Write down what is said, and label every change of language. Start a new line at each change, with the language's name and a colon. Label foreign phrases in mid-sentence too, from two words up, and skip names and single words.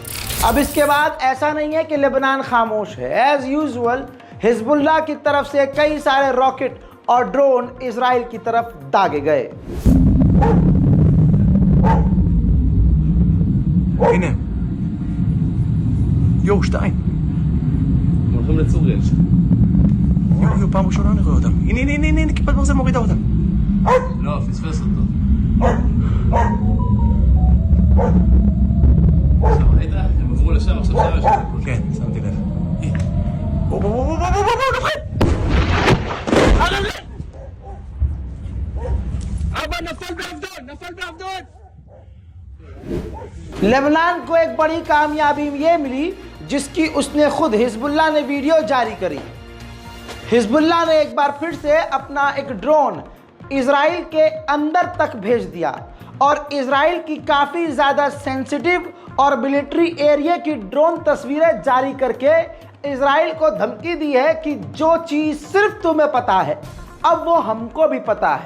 Hindi: अब इसके बाद ऐसा नहीं है कि लेबनान खामोश है।
English: as usual
Hindi: हिजबुल्लाह की तरफ से कई सारे रॉकेट और ड्रोन इजराइल की तरफ दागे गए।
Hebrew: פעם ראשונה אני רואה אותם. הנה, כיפת ברזל מורידה אותם. לא, פספס אותו. עכשיו, ראית? הם עברו לשם, עכשיו שם יש. כן, שמתי לב. בוא, נוחת! אבא, נפל בעבדון!
Hindi: लेबनान को एक बड़ी कामयाबी ये मिली, जिसकी उसने खुद हिजबुल्लाह ने वीडियो जारी करी। हिजबुल्लाह ने एक बार फिर से अपना एक ड्रोन इजराइल के अंदर तक भेज दिया और इजराइल की काफ़ी ज़्यादा सेंसिटिव और मिलिट्री एरिया की ड्रोन तस्वीरें जारी करके इजराइल को धमकी दी है कि जो चीज़ सिर्फ तुम्हें पता है, अब वो हमको भी पता है।